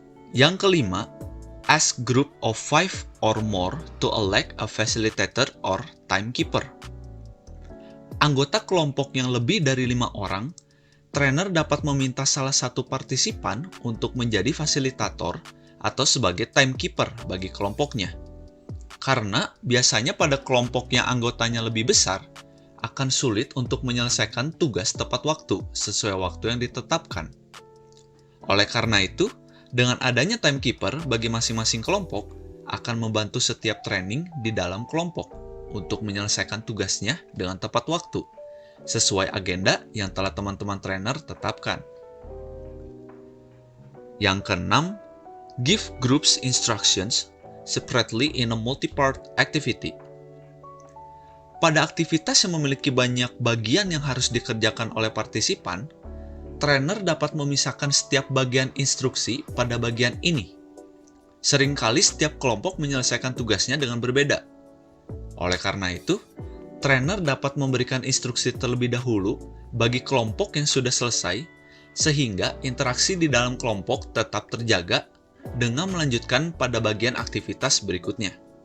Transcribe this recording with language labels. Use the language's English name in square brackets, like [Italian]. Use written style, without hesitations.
[Indonesian] Yang kelima, [English] ask group of 5 or more to elect a facilitator or timekeeper. [Indonesian] Anggota kelompok yang lebih dari 5 orang, trainer dapat meminta salah satu partisipan untuk menjadi fasilitator atau sebagai timekeeper bagi kelompoknya. Karena biasanya pada kelompok yang anggotanya lebih besar, akan sulit untuk menyelesaikan tugas tepat waktu sesuai waktu yang ditetapkan. Oleh karena itu, dengan adanya timekeeper bagi masing-masing kelompok, akan membantu setiap training di dalam kelompok untuk menyelesaikan tugasnya dengan tepat waktu, sesuai agenda yang telah teman-teman trainer tetapkan. Yang keenam, [English] give groups instructions separately in a multi-part activity. [Indonesian] Pada aktivitas yang memiliki banyak bagian yang harus dikerjakan oleh partisipan, trainer dapat memisahkan setiap bagian instruksi pada bagian ini. Seringkali setiap kelompok menyelesaikan tugasnya dengan berbeda. Oleh karena itu, trainer dapat memberikan instruksi terlebih dahulu bagi kelompok yang sudah selesai, sehingga interaksi di dalam kelompok tetap terjaga dengan melanjutkan pada bagian aktivitas berikutnya.